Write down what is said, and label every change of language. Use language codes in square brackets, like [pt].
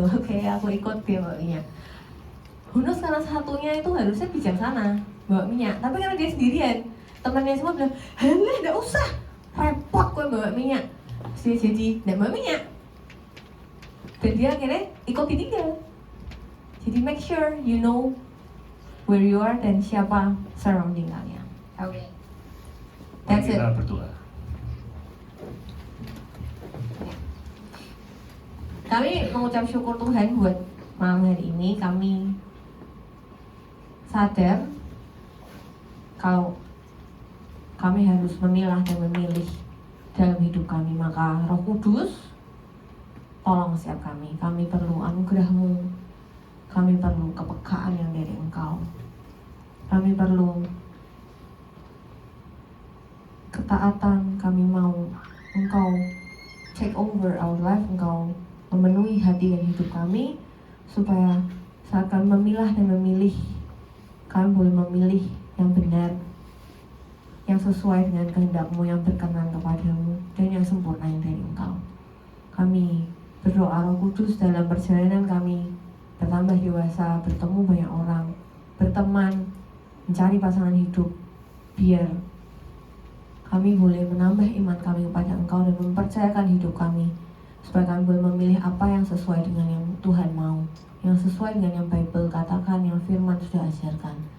[id] Oke, aku ikut dia bawa minyak. Hunus karena satunya itu harusnya bijaksana bawa minyak, tapi karena dia sendirian, temannya semua bilang, halah nggak usah, repot gue bawa minyak. Terus dia jadi nggak bawa minyak, dan dia akhirnya ikut ditinggal. [en] Jadi make sure you know where you are [id] dan siapa [en] surrounding kalian. Oke. That's it. [id] Kita berdoa. Kami mengucap syukur Tuhan buat malam hari ini. Kami sadar kalau kami harus memilah dan memilih dalam hidup kami. Maka Roh Kudus, tolong setiap kami. Kami perlu anugerah-Mu. Kami perlu kepekaan yang dari Engkau. Kami perlu ketaatan. Kami mau Engkau [en] take over our life. [id] Engkau memenuhi hati dan hidup kami, supaya saat kami memilah dan memilih, kami boleh memilih yang benar, yang sesuai dengan kehendak-Mu, yang berkenan kepadamu, dan yang sempurna yang dari Engkau. Kami berdoa Roh Kudus dalam perjalanan kami bertambah dewasa, bertemu banyak orang, berteman, mencari pasangan hidup, biar kami boleh menambah iman kami kepada Engkau dan mempercayakan hidup kami, supaya kami boleh memilih apa yang sesuai dengan yang Tuhan mau, yang sesuai dengan yang Bible katakan, yang firman sudah ajarkan.